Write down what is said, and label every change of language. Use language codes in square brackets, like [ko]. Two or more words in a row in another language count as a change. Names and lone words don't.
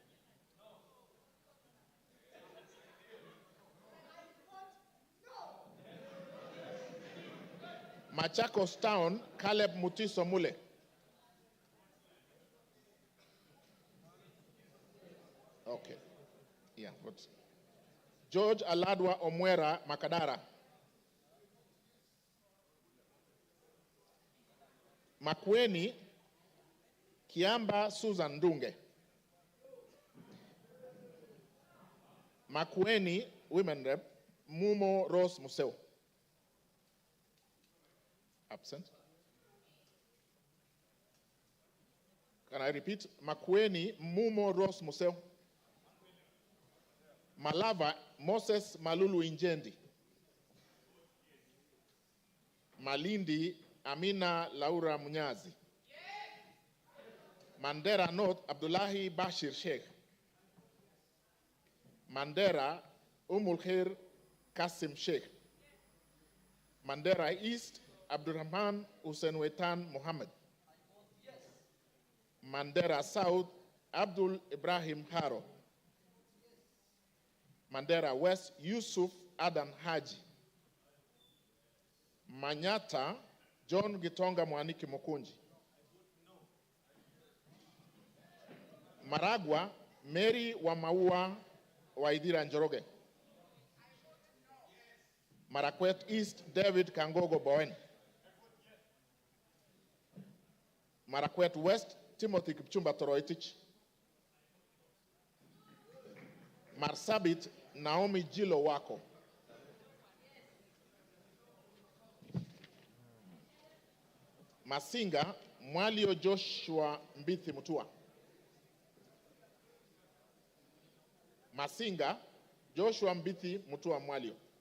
[en] Machakos Town, Caleb Mutiso Mule. Okay. Yeah, good. George Aladwa Omwera Makadara. Makueni Kiamba Susan Dunge. Makueni Women Rep Mumo Rose Museo. Absent. Can I repeat? Makueni Mumo Rose Museo. Malava Moses Malulu Injendi. Malindi Amina Laura Munyazi. Mandera North Abdullahi Bashir Sheikh. Mandera Umulkhair Kasim Sheikh. Mandera East Abdurrahman Hussein Wetan Mohammed. Mandera South Abdul Ibrahim Haro. Mandera West Yusuf Adan Haji. Manyata John Gitonga Mwaniki Mukunji. Maragwa, Mary wa Maua Waithira Njoroge. Marakwet East, David Kangogo Bowen. Marakwet West, Timothy Kipchumba Toroitich. Marsabit, Naomi Jilo Wako. Masinga, Mwalio Joshua Mbithi Mutua. Masinga, Joshua Mbithi Mutua Mwalio.